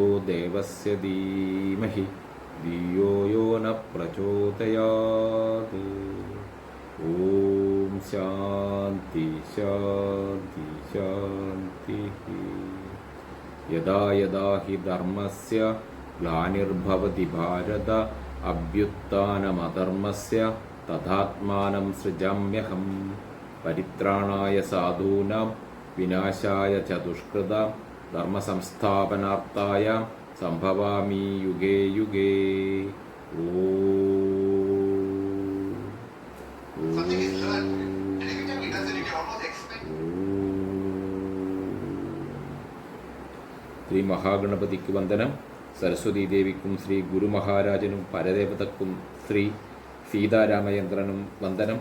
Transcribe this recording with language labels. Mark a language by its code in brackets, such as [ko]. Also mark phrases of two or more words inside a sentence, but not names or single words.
[sa] ദേവസ്യ ധീമഹി ധിയോ യോ ന പ്രചോദയാത്. ഓം ശാന്തി ശാന്തി ശാന്തി. യദാ യദാ ഹി ധർമ്മസ്യ ഗ്ലാനിർഭവതി ഭാരത അഭ്യുത്ഥാനമധർമ്മസ്യ തഥാത്മാനം സൃജാമ്യഹം. പരിത്രാണായ സാധൂനാം വിനാശായ ച ദുഷ്കൃതാം ധർമ്മസംസ്ഥാപനാർത്ഥായ സംഭവാമി യുഗേ യുഗേ. [ml] ശ്രീ മഹാഗണപതിക്ക് വന്ദനം. സരസ്വതീ ദേവിക്കും ശ്രീ ഗുരുമഹാരാജനും പരദേവതക്കും ശ്രീ സീതാരാമചന്ദ്രനും വന്ദനം.